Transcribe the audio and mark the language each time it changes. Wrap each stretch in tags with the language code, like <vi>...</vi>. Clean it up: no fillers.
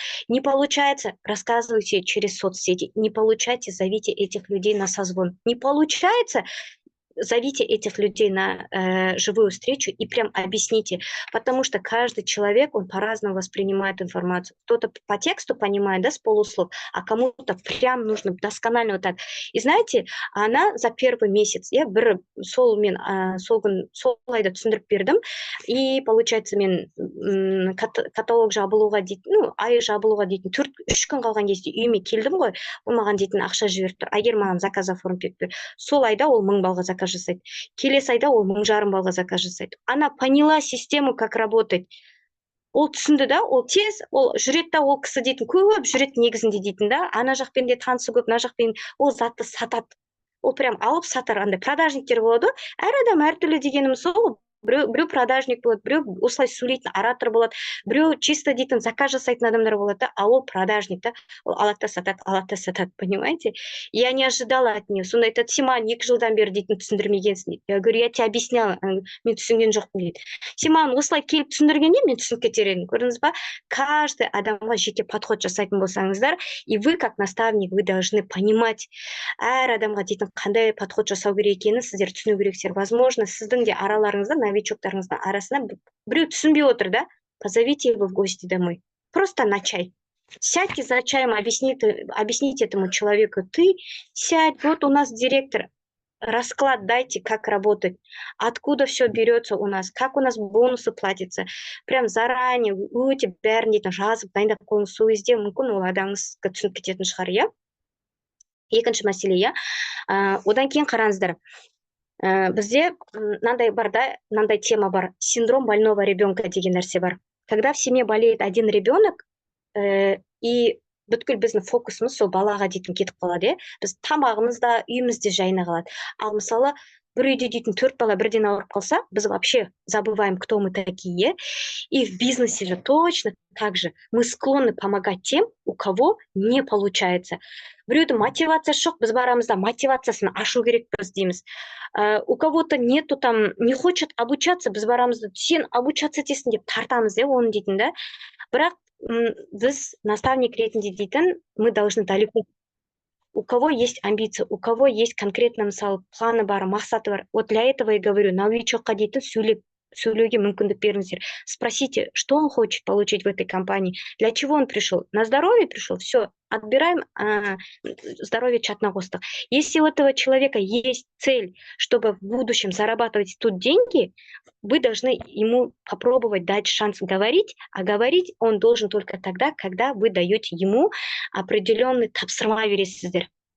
<ru>Не получается, рассказывайте через соцсети. Не получается, зовите этих людей на созвон. Не получается, зовите этих людей на живую встречу и прям объясните, потому что каждый человек, он по-разному воспринимает информацию. Кто-то по тексту понимает, да, с полуслов, а кому-то прям нужно досконально вот так. И знаете, она за первый месяц,</ru> <kk>сол айда түсіндіріп бердім, и получается мен каталог жабылуға дейтін, ай жабылуға дейтін 3 күн қалған кезде үйіме келдім ғой, ол маған дейтін ақша жіберіп тұр, агер маған заказ оформить етіп бер. Сол айда ол 1000 балға заказ жасайды. Келесі айда ол 1500 балға заказ жасайды.</kk> <ru>Она поняла систему, как работать.</ru> <kk>Ол түсінді да, ол тез, ол жүреді да, ол кісі дейтін көп жүреді негізінде дейтін да, ана жақпен де танысы көп, мына жақпен ол затты сатады. Ол прям алып сатар, андай продажниктер болады. Әр адам әртүрлі дегеніміз сол. Біреу продажник болады, біреу осылай сөйлейтін оратор болады, біреу чисто дейтін заказ жасайтын адамдар болады, а ол продажник, да, ол алады да сатады, понимаете?</kk> <ru>Я не ожидала от нее.</ru> <kk>Сонда айтады, сен маған 2 жылдан бері дейтін түсіндірмегенсің дейді.</kk> <ru>Я говорю, я тебе объясняла,</ru> <kk>мен түсінген жоқпын дейді. Сен маған осылай келіп түсіндіргенде мен түсініп кетер едім. Көрдіңіз ба? Каждый адамға жеке подход жасайтын болсаңыздар,</kk> <ru>и вы, как наставник, вы должны понимать,</ru> <kk>әр адамға дейтін қандай подход жасау керек екенін сіздер түсіну керексіздер. Возможно, сіздің де араларыңызда, новичоктарыңыздың арасында біреу түсінбей отыр, да?</kk> <ru>Позовите его в гости домой. Просто на чай. Сядьте за чаем, объясните этому человеку. Ты сядь, вот у нас директор. Расклад дайте, как работать, откуда все берется у нас, как у нас бонусы платятся. Прям заранее</ru> <kk>өте бәрін дейтін жазып, дайындап қойыңыз, сол кезде мүмкін ол адамыңызға түсініп кететін шығар, иә? Екінші мәселе, одан кейін қараңыздар. Бізде мынандай тема бар.</kk> <ru>Синдром больного ребенка</ru> <kk>деген нәрсе бар.</kk> <ru>Когда в семье болеет один ребенок,</ru> <kk>и бүткіл біздің фокусымыз сол балаға дейтін кетіп қалады, біз тамағымызда, үйімізде жайына қалады. Ал мысалы, бір үйде дейтін 4 бала бірден ауырып қалса, біз</kk> <ru>вообще забываем, кто мы такие. И в бизнесе же точно так же. Мы склонны помогать тем, у кого не получается.</ru> <kk>Біреудің мотивациясы жоқ, біз барамызда мотивациясын ашу керекпіз дейміз.</kk> <ru>У кого-то нету там, не хочет обучаться,</ru> <kk>біз барамызда сен обучаться етесің деп тартамыз, оны дейтін, да. Бірақ біз наставник ретінде дейтін,</kk> <ru>мы должны далеко. У кого есть амбиции, у кого есть конкретно, мысалы,</ru> <kk>планы бар, мақсаты бар.</kk> <ru>Вот для этого и говорю,</ru> <kk>новичокқа дейтін сөйлеуге мүмкіндік беріңіздер.</kk> <ru>Спросите, что он хочет получить в этой компании, для чего он пришел. На здоровье пришел, все, отбираем здоровье</ru> <kk>чатына қостық.</kk> <ru>Если у этого человека есть цель, чтобы в будущем зарабатывать тут деньги, вы должны ему попробовать дать шанс говорить, а говорить он должен только тогда, когда вы даете ему определенный</ru> <kk>тапсырма бересіздер.</kk>